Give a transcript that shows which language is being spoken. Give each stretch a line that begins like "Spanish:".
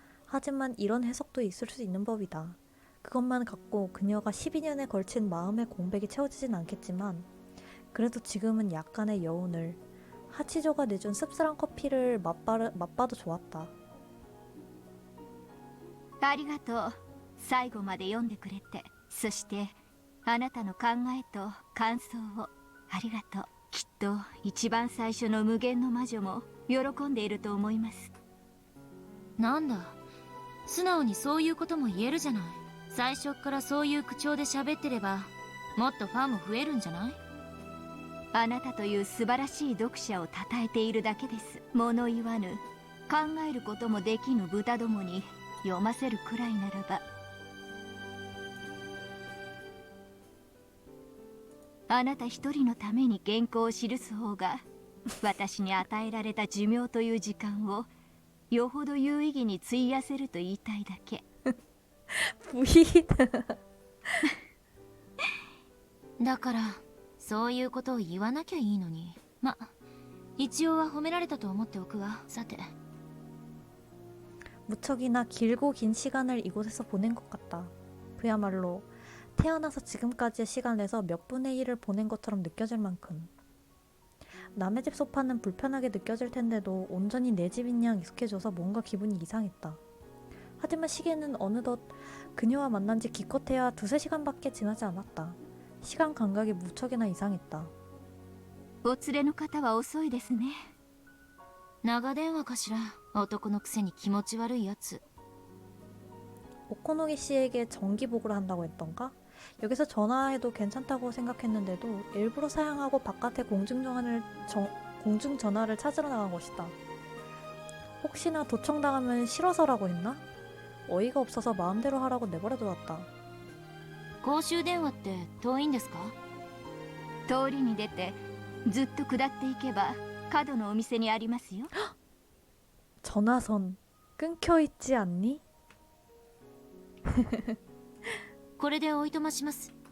Korean: 하지만 이런 해석도 있을 수 있는 법이다. 그것만 갖고 그녀가 12년에 걸친 마음의 공백이 채워지진 않겠지만, 그래도 지금은 약간의 여운을, 하치조가 내준 씁쓸한 커피를 맛봐도 좋았다.
Japanese: ありがとう。最後まで読んでくれて、そしてあなたの考えと感想をありがとう。きっと一番最初の無限の魔女も喜んでいると思います。なんだ、素直にそういうことも言えるじゃない。最初からそういう口調で喋ってればもっとファンも増えるんじゃない。あなたという素晴らしい読者を称えているだけです。物言わぬ、考えることもできぬ豚どもに読ませるくらいならば。あなた一人のために原稿を記す方が私に与えられた寿命という時間をよほど有意義に費やせると言いたいだけ。だからそういうことを言わなきゃいいのに。ま、一応は褒められたと思っておくわ。さて。
Korean: 무척이나 길고 긴 시간을 이곳에서 보낸 것 같다. 그야말로 태어나서 지금까지의 시간에서 몇 분의 1을 보낸 것처럼 느껴질 만큼. 남의 집 소파는 불편하게 느껴질 텐데도 온전히 내 집인 양 익숙해져서 뭔가 기분이 이상했다. 하지만 시계는 어느덧 그녀와 만난 지 기껏해야 2~3시간밖에 지나지 않았다. 시간 감각이 무척이나 이상했다.
Japanese: お連れの方は遅いですね。長電話かしら。男のくせに気持ち悪いやつ。
Korean: 오코노기 씨에게 정기복을 한다고 했던가? 여기서 전화해도 괜찮다고 생각했는데도 일부러 사양하고 바깥에 공중전화를 찾으러 나간 것이다. 혹시나 도청당하면 싫어서라고 했나? 어이가 없어서 마음대로 하라고 내버려두었다.
Japanese: 公衆電話って遠いんですか？通りに出てずっと下っていけば角のお店にありますよ。
Korean: 전화선 끊겨있지 않니?
Japanese: これでおいとまします。